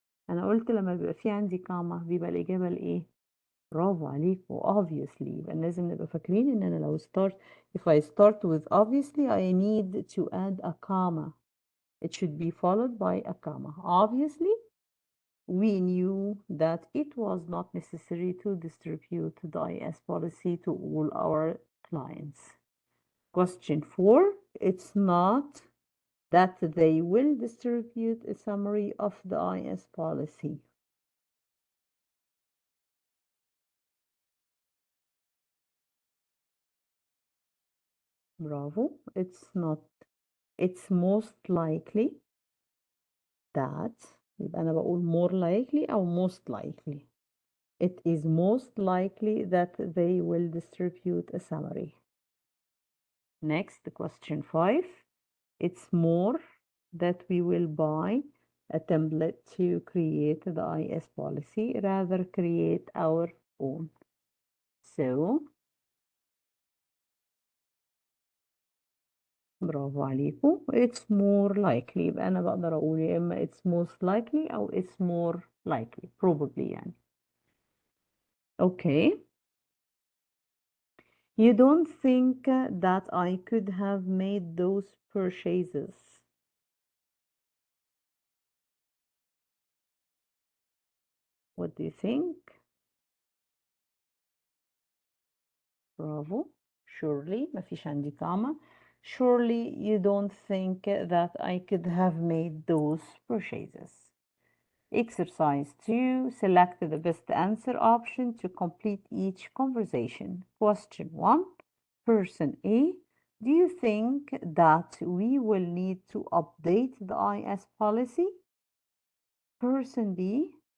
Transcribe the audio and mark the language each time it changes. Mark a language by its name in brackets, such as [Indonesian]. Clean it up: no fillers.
[Arabic] أنا قلت لما بيبقى في عندي كاما بيبقى الإجابة لإيه؟ برافو عليكم. [English] obviously [Arabic] يبقى لازم نبقى فاكرين إن أنا لو [English] if I start with obviously I need to add a comma. It should be followed by a comma. Obviously we knew that it was not necessary to distribute the IS policy to all our clients. Question 4. It's not that they will distribute a summary of the IS policy. Bravo. It's not. It's most likely that [Arabic] يبقى أنا بقول [English] more likely أو most likely. It is most likely that they will distribute a summary. Next, question 5. It's more that we will buy a template to create the IS policy, rather create our own. [Arabic] So, برافو عليكم. [English] It's more likely. [Arabic] يبقى أنا بقدر أقول يا إما [English] it's most likely أو it's more likely. Probably يعني. Okay. You don't think that I could have made those purchases. What do you think? Bravo. [Arabic] Surely, ما فيش عندي comma. [English] Surely you don't think that I could have made those purchases. Exercise 2. Select the best answer option to complete each conversation. Question 1. Person A. Do you think that we will need to update the IS policy? Person B.